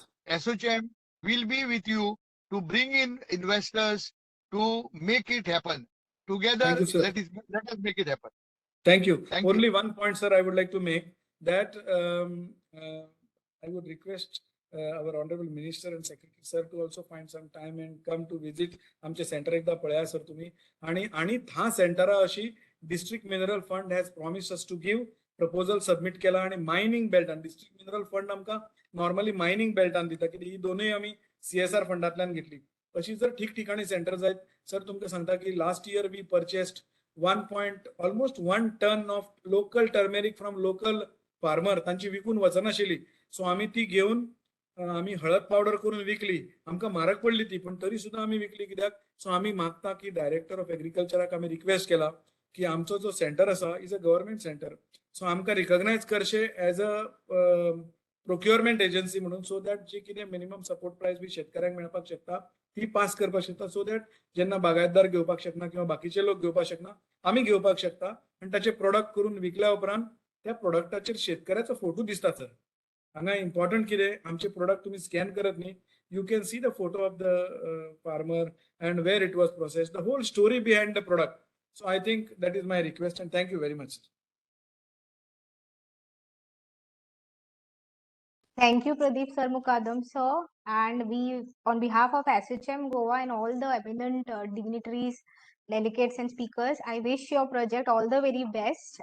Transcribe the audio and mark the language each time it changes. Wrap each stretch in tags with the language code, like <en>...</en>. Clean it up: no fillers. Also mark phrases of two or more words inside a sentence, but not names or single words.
<en>ASSOCHAM will be with you to bring in investors to make it happen. Thank Together, you, sir. let us make it happen. Thank you. Thank you. Only one point, sir, I would like to make that I would request our honorable minister and secretary sir to also find some time and come to visit</en> <kok>आमचे सेंटर एकदा पळया सर तुम्ही आणि था सेंटरा अशी</kok> <en>district mineral fund has promised us to give proposal submit</en> <kok>केला आणि</kok> <en>mining belt आणि district mineral</en> <kok>फंड आमकां नॉर्मली मायनिंग बेल्टान दिता कित्याक ही दोनूय आमी CSR फंडांतल्यान घेतली अशी जर ठिकठिकाणी सेंटर जायत सर तुमकां सांगता की</kok> <en>last year we purchased almost 1 ton of local turmeric from local farmer</en> <kok>तांची विकून वचनाशिल्ली सो आम्ही ती घेऊन आम्ही हळद पावडर करून विकली आमकां म्हारग पडली ती पण तरी सुद्धा आम्ही विकली कित्याक सो आम्ही मागता की</kok> <en>director of agricultureak</en> <kok>आम्ही रिक्वेस्ट केला की आमचो जो सेंटर आसा</kok> <en>is a government centre so</en> <kok>आमकां रिकॉग्नाइज करचे</kok> <en>as a procurement agency म्हणून so that</en> <kok>जी कितें</kok> <en>minimum support price</en> <kok>बी शेतकऱ्यांक मेळपाक शकता ती पास करपाक शकता</kok> <en>so that</en> <kok>जेन्ना बागायतदार घेवपाक शकना किंवा बाकीचे लोक घेवपाक शकना आम्ही घेवपाक शकता आणि ताचे प्रोडक्ट करून विकल्या उपरांत त्या प्रोडक्टाचेर शेतकऱ्याचो फोटो दिसता सर हांगा इम्पॉर्टंट कितें आमचे प्रोडक्ट तुम्ही स्कॅन करत न्ही</kok> <en>you can see the photo of the farmer and where it was processed the whole story behind the product so I think that is my request and thank you very much. Thank you, Pradeep Sir Mukadam, sir. And we, on behalf of ASSOCHAM Goa and all the eminent dignitaries, delegates and speakers, I wish your project all the very best.</en>